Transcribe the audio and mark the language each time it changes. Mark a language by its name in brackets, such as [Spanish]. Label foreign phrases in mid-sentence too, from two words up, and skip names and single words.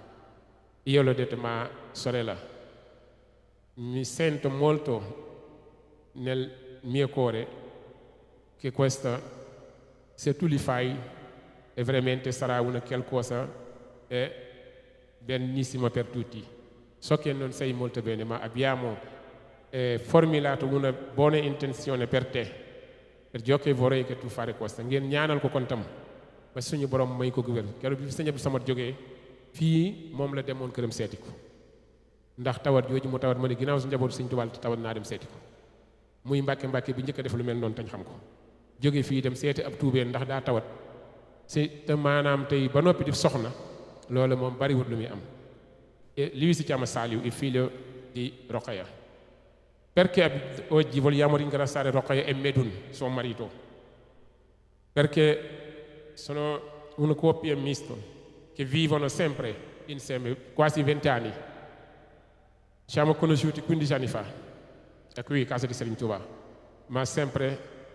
[Italian] Io l'ho detto, ma sorella, mi sento molto nel mio cuore che questa, se tu li fai, veramente sarà una qualcosa benissimo per tutti. So che non sei molto bene, ma abbiamo formulato una buona intenzione per te, per ciò che vorrei che tu fare questo. [Wolof] Ngeen ñaanal ko kon tam ba suñu borom may ko wér keroog bi sëñ Abdou Samad jógee fii moom la demoon këram seeti ko ndax tawat jooju mu tawat ma ne ginnaaw su njabootu sëñ Tuubaa tawat naa dem seeti ko muy mbàkke bi njëkk a def lu mel noonu tañ xam ko jóge fii dem seeti ab tuubeen ndax daa tawat si te maanaam tey ba noppi di soxna loolu moom bariwut lu muy am [Italian] lui si chiama Saliou il figlio di Rokhaya perché oggi vogliamo ringraziare Rokhaya e Medun suo marito perché sono una coppia mista che vivono sempre insieme quasi 20 anni ci siamo conosciuti 15 anni fa da qui casa di Serigne Touba ma sempre